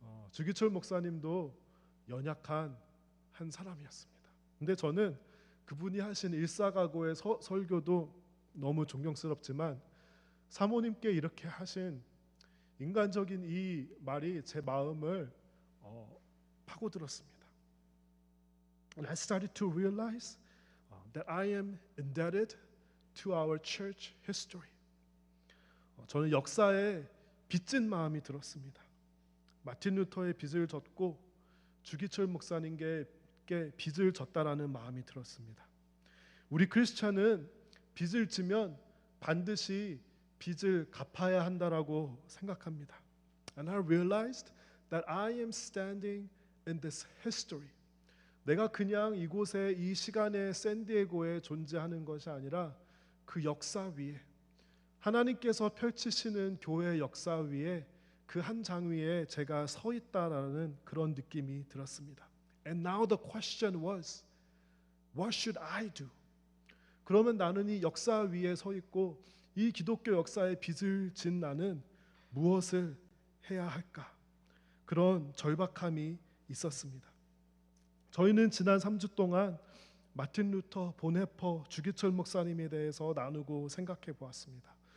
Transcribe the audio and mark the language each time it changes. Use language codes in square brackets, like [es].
[ko] 주기철 목사님도 연약한 한 사람이었습니다. 근데 저는 그분이 하신 일사각오의 설교도 너무 존경스럽지만 사모님께 이렇게 하신 인간적인 이 말이 제 마음을 파고들었습니다. [en] And I started to realize that I am indebted to our church history. [ko] 저는 역사에 빚진 마음이 들었습니다. 마틴 루터의 빚을 졌고 주기철 목사님께 빚을 졌다라는 마음이 들었습니다. 우리 크리스찬은 빚을 지면 반드시 빚을 갚아야 한다라고 생각합니다. [en] And I realized that I am standing in this history. [ko] 내가 그냥 이곳에 이 시간에 샌디에고에 존재하는 것이 아니라 그 역사 위에 하나님께서 펼치시는 교회 역사 위에 그 한 장 위에 제가 서 있다라는 그런 느낌이 들었습니다. [en] And now the question was, what should I do? [ko] 그러면 나는 이 역사 위에 서 있고 이 기독교 역사에 빚을 진 나는 무엇을 해야 할까? 그런 절박함이 있었습니다. 저희는 지난 3주 동안 마틴 루터, 보네퍼, 주기철 목사님에 대해서 나누고 생각해 보았습니다.